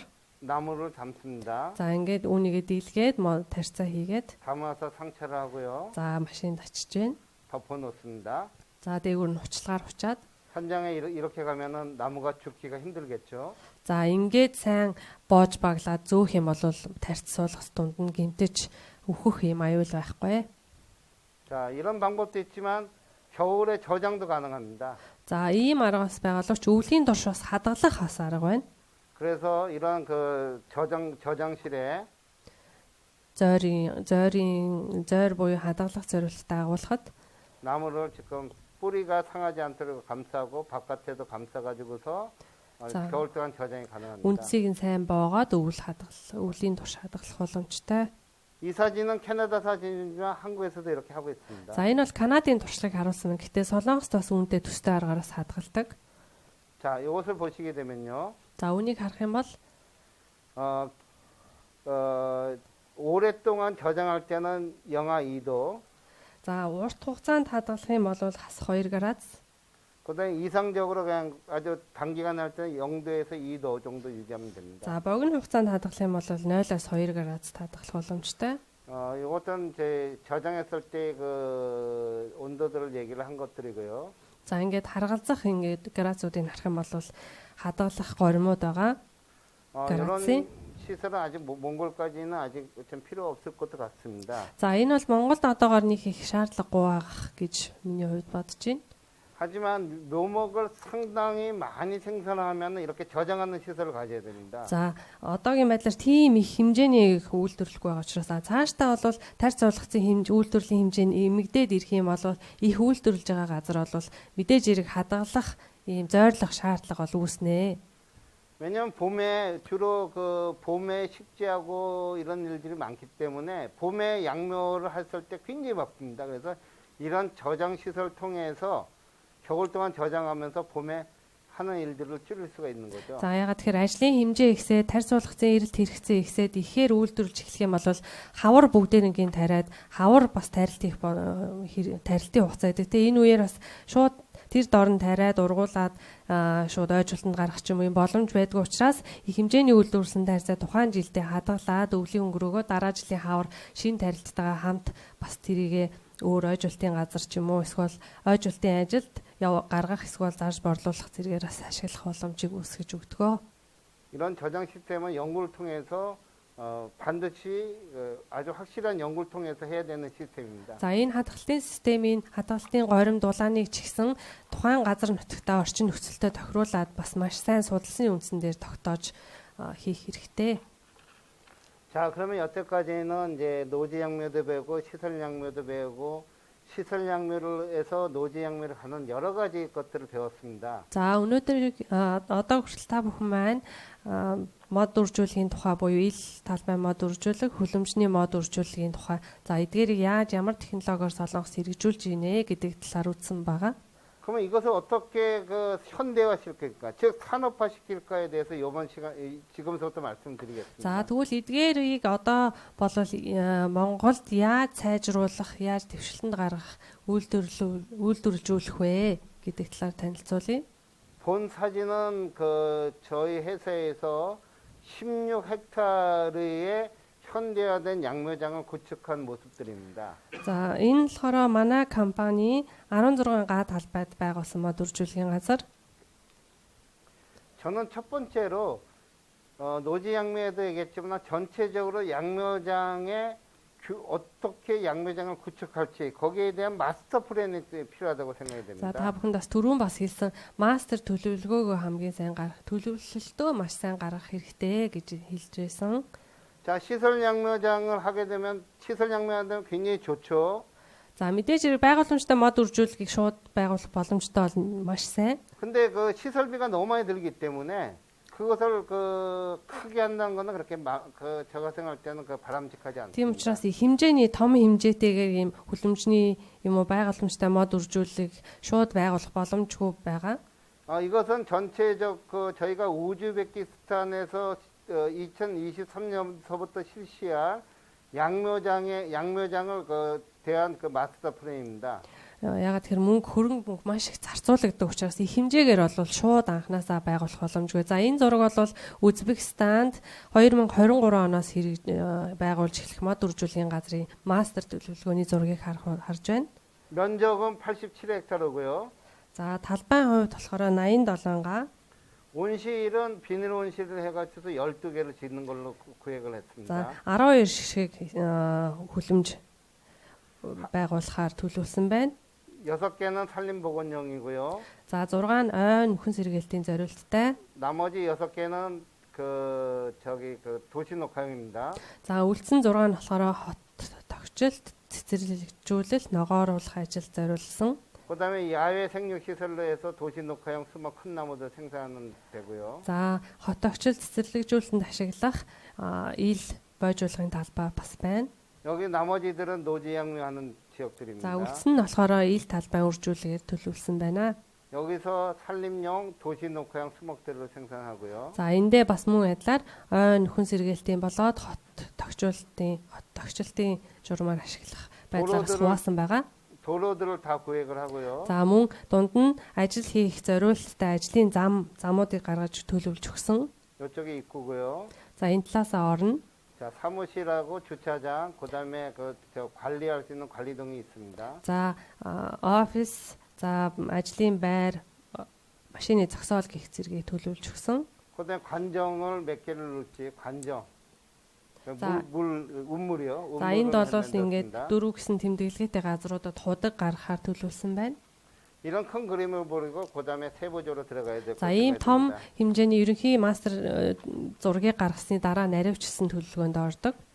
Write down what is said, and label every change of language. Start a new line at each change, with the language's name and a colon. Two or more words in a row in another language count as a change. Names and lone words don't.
Korean: 나무를 담습니다.
Mongolian: За ингээд үүнийгээ дийлгээд тарцаа хийгээд
Korean: 담아서 상차를 하고요.
Mongolian: за машинд очиж гэн.
Korean: 덮어놓습니다.
Mongolian: За дээгүүр нь хучлагаар хучаад
Korean: 현장에 이렇게 가면은 나무가 죽기가 힘들겠죠.
Mongolian: за ингээд сайн боож баглаад зөөх юм бол тарц суулгас дунд нь гимтэж өөхөх юм аюул байхгүй.
Korean: 자, 이런 방법도 있지만 겨울에 저장도 가능합니다.
Mongolian: За ийм арга бас байгаа л ч өвлийн турш бас хадгалах бас арга байна.
Korean: 그래서 이런 그 저장실에
Mongolian: зойр буюу хадгалах зорилттой агуулхад
Korean: 나무를 지금 뿌리가 상하지 않도록 감싸고 바깥에도 감싸가지고서 자. 겨울 동안 저장이 가능합니다.
Mongolian: үндсийг нь сайн боогоод өвлийн турш хадгалах боломжтой.
Korean: 이 사진은 캐나다 사진이지만 한국에서도 이렇게 하고 있습니다.
Mongolian: За энэ бол Канадын туршлагыг харуулсан. Гэхдээ Солонгост бас үүнтэй төстэй аргаараас хадгалдаг.
Korean: 자, 이것을 보시게 되면요.
Mongolian: За үүнийг харах юм бол
Korean: 오랫동안 저장할 때는 영하 2도,
Mongolian: за урт хугацаанд хадгалах юм бол хас 2 градус.
Korean: 그다음에 이상적으로 그냥 아주 단기간 할 때는 0도에서 2도 정도 유지하면 됩니다.
Mongolian: За богино хугацаанд хадгалах юм бол 0-аас 2 градус хадгалах боломжтой.
Korean: 이것은 제 저장했을 때 그 온도들을 얘기를 한 것들이고요.
Mongolian: За ингээд харгалзах ингээд градусуудыг харах юм бол хадгалах горимууд байгаа.
Korean: 이런 그렇지? 시설은 아직 몽골까지는 아직 좀 필요 없을 것 같습니다.
Mongolian: За энэ бол Монголд одоогоор нэг их шаардлагагүй байх гэж миний хувьд бодож байна.
Korean: 하지만 묘목을 상당히 많이 생산하면 이렇게 저장하는 시설을 가져야 됩니다.
Mongolian: За одоогийн байдлаар тийм их хэмжээний үйлдвэрлэхгүй байгаа учраас цаашдаа бол тарц суулгацын үйлдвэрлэлийн хэмжээ нь эмэгдээд ирэх юм бол их үйлдвэрлэж байгаа газар бол мэдээж хэрэг хадгалах ийм зойрлох шаардлага бол үүснэ.
Korean: 왜냐하면 봄에 주로 그 봄에 식재하고 이런 일들이 많기 때문에 봄에 양묘를 했을 때 굉장히 바쁩니다. 그래서 이런 저장 시설을 통해서 겨울 동안 저장하면서 봄에 하는 일들을 줄일 수가 있는 거죠.
Mongolian: За ягаад тэгэхээр ажлын хэмжээ ихсээд тарц суулгацын эрэлт хэрэгцээ ихсээд ихээр үйлдвэрлэж эхлэх юм бол хавар бүгдээрнгийн тариад хавар бас тарилтын хугацаа гэдэг. Тэгээ энэ үеэр бас шууд тэр дорн тариад ургуулад шууд ойжуултанд гаргах ч юм уу боломж байдгүй учраас их хэмжээний үйлдвэрлэсэн тарьцаа тухайн жилдээ хадгалаад өвлийн өнгөрөөгөө дараа жилийн хавар шин тарилттайгаа хамт бас тэрийгэ өөр ойжуултын газар ч юм уу эсвэл ойжуултын ажилд гаргах эсвэл зарж борлуулах зэргээр бас ашиглах боломжийг үүсгэж өгдөг.
Korean: 이런 저장 시스템은 연구를 통해서 반드시 아주 확실한 연구를 통해서 해야 되는 시스템입니다.
Mongolian: За энэ хадгалтын системийн хадгалтын горим дулааныг ч гэсэн тухайн газар нутагтаа орчин нөхцөлтэй тохируулаад бас маш сайн судалсны үндсэн дээр тогтоож хийх хэрэгтэй.
Korean: 자, 그러면 여태까지는 이제 노지 양묘도 배우고 시설 양묘도 배우고 시설 양묘를 해서 노지 양묘를 하는 여러 가지 것들을 배웠습니다.
Mongolian: За өнөөдөр одоо хүртэл та бүхэн маань мод үржүүлэхийн тухай буюу ил талбай мод үржүүлэх, хүлэмжний мод үржүүлэхийн тухай за эдгээрийг яаж ямар технологиор солонгос хэрэгжүүлж ийнэ гэдэг талаар үзсэн байгаа.
Korean: 그러면 이것을 어떻게 그 현대화시킬까, 즉 산업화시킬까에 대해서 이번 시간 지금부터 말씀드리겠습니다.
Mongolian: За тэгвэл эдгээрийг одоо болол Монголд яаж сайжруулах, яаж дэвшилтэнд гаргах, үйлдвэрлэжүүлэх вэ гэдэг талаар танилцуулъя.
Korean: 본 사진은 그 저희 회사에서 16헥타르의 현대화된 양묘장을 구축한 모습들입니다.
Mongolian: За энэ болохоор манай компани 16 га талбайд байгуулсан мод үржүүлэхийн газар.
Korean: 저는 첫 번째로 노지 양묘에도 얘기했지만 전체적으로 양묘장에 어떻게 양묘장을 구축할지 거기에 대한 마스터 플랜이 필요하다고 생각이
Mongolian: За
Korean: 됩니다.
Mongolian: та бүхэнд бас түрүүн бас хэлсэн мастер төлөвлөгөөгөө хамгийн сайн гаргах, төлөвлөлтөө маш сайн гаргах хэрэгтэй гэж хэлж байсан.
Korean: 자, 시설 양묘장을 하게 되면 시설 양묘하면 굉장히 좋죠.
Mongolian: За мэдээж хэрэг байгууламжтай мод үржүүлэхийг шууд байгуулах боломжтой бол маш сайн.
Korean: 근데 그 시설비가 너무 많이 들기 때문에 그것을 그 크게 한다는 거는 그렇게 제가 생각할 때는 그 바람직하지 않습니다.
Mongolian: Тийм учраас 이 хэмжээний том хэмжээтэйгээр ийм хүлэмжний юм уу байгууламжтай мод үржүүлэх шууд байгуулах боломжгүй байгаа.
Korean: 이것은 전체적 그 저희가 우즈베키스탄에서 2023년서부터 실시한 양묘장을 대한 그 마스터 플랜입니다.
Mongolian: Ягаад тэр хөрөнгө маш их зарцуулагддаг учраас их хэмжээгээр бол шууд анханасаа байгуулах боломжгүй. За энэ зураг бол Узбекистанд 2023 оноос байгуулж эхлэх мод үржүүлэхийн газрын мастер төлөвлөгөөний зургийг харж байна.
Korean: 면적은 87헥타르고요.
Mongolian: За талбайн хувьд болохоор 87 га.
Korean: 온실은 비닐 온실을 해가지고 12개를 짓는 걸로 구획을 했습니다.
Mongolian: За 12 шиг хүлэмж байгуулахаар төлөвлөсөн байна.
Korean: 6개는 산림보건용이고요.
Mongolian: За 6 нь ойн хүн сэргээлтийн зориулттай.
Korean: 나머지 6개는 그 도시녹화용입니다.
Mongolian: За үлдсэн 6 нь болохоор хот тогтчлт, цэцэрлэгжүүлэлт, ногооруулах ажил зориулсан.
Korean: 그다음에 야외 생육 시설로 해서 도시녹화용 수목 큰 나무들 생산하는 데고요.
Mongolian: За хот тогтчлт, цэцэрлэгжүүлэлтэнд ашиглах ил бойжуулгын талбай бас байна.
Korean: 여기 나머지들은 노지 양묘하는
Mongolian: За
Korean: 지역들입니다.
Mongolian: үлдсэн нь болохоор ил талбай үржүүлэхээр төлөвлөсөн байна.
Korean: 여기서 산림용 도시녹화용 수목들을 생산하고요.
Mongolian: За эндээ бас мөн адилаар ойн хүн сэргээлтийн болоод хот тогтчлтын журмаар ашиглах байдлаар хуваасан байгаа.
Korean: 도로들을 다 구획을 하고요.
Mongolian: За мөн дунд нь ажил хийх зориулалттай ажлын замуудыг гаргаж төлөвлөж өгсөн.
Korean: 이쪽이 입구고요.
Mongolian: За энэ талаасаа орно.
Korean: 자, 사무실하고 주차장, 그다음에 저 관리할 수 있는 관리동이 있습니다.
Mongolian: За офис, за ажлын байр, машины зогсоол гэх зэргийг төлөвлөж өгсөн.
Korean: 그다음에 관정을 몇 개를 놓을지 관정. 자. 운물이요.
Mongolian: За энд бол
Korean: 운물을
Mongolian: ингээд
Korean: 만들었습니다.
Mongolian: 4 гэсэн тэмдэглэгээтэй газруудад худаг гаргахаар төлөвлөсөн байна.
Korean: 이런 큰 그림을 보고 그다음에 세부적으로 들어가야 될 것
Mongolian: За ийм том
Korean: 같습니다.
Mongolian: хэмжээний ерөнхий мастер зургийг гаргасны дараа наривчсан төлөвлөгөөнд ордог.